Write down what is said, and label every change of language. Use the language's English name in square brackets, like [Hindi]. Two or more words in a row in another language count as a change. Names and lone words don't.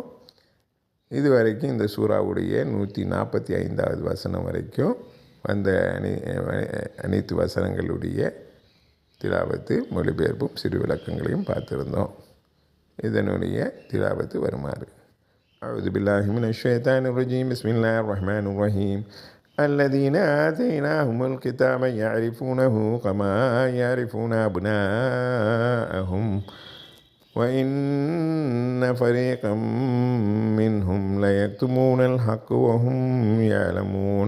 [Tamil] இதுவரைக்கும் இந்த சூறாவுடைய 145வது வசனம் வரைக்கும் வந்த அனைத்து வசனங்களுடைய திலாவத்து, மொழிபெயர்ப்பும் சிறு விளக்கங்களையும் பார்த்துருந்தோம். இதனுடைய திலாவத்து வருமாறு: [Arabic] أعوذ بالله من الشيطان الرجيم. بسم الله الرحمن الرحيم. الذين آتيناهم الكتاب يعرفونه كما يعرفون أبناءهم وإن فريقا منهم ليكتمون الحق وهم يعلمون.